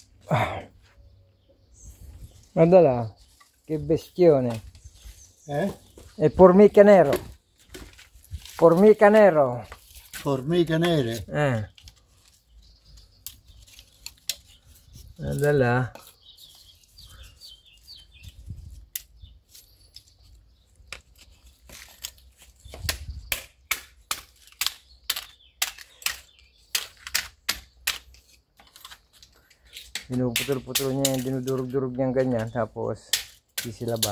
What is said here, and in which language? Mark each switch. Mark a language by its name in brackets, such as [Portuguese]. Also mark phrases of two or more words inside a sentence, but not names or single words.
[Italian] Madala, che bestione. Eh? E formica nero. Formica nero. Formiche nere. Madala. [Filipino] Pinuputol-putol niya yung dinudurog-durog niyang ganyan, tapos sisilaban.